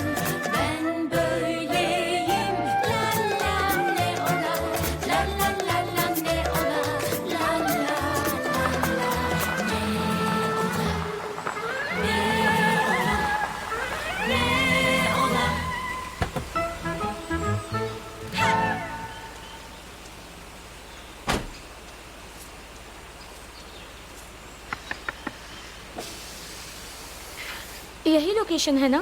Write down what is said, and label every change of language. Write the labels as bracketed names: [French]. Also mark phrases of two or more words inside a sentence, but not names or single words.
[Turkish] Ben böyleyim. La la ne ola. La la la la ne ola. La la la la. Ne ola. Ne ola. Ne ola. [Hindi] यही लोकेशन है ना?